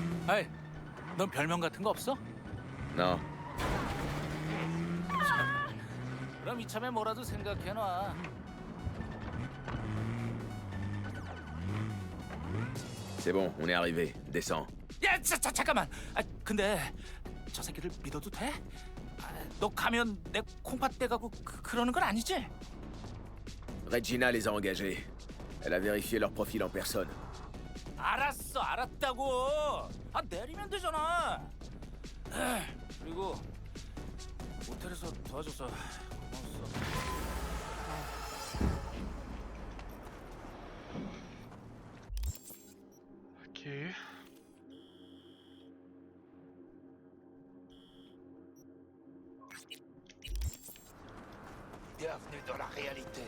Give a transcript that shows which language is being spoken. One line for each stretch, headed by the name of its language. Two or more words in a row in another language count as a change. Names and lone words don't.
Korean: 아이, 넌 별명 같은 거 없어?
French: Non.
Korean: 그럼 이참에 뭐라도 생각해놔.
French: C'est bon, on est arrivé. Descends.
Korean: 야, 잠깐만. 아, 근데 저 새끼를 믿어도 돼? 아, 너 가면 내 콩팥 떼가고 그러는 건 아니지?
French: Regina les a engagés. Elle a vérifié leur profil en personne.
Korean: 알았어, 알았다고. 아, 내리면 되잖아. 그리고 호텔에서 도와줘서 고마웠어.
French: Ok. Bienvenue dans la réalité.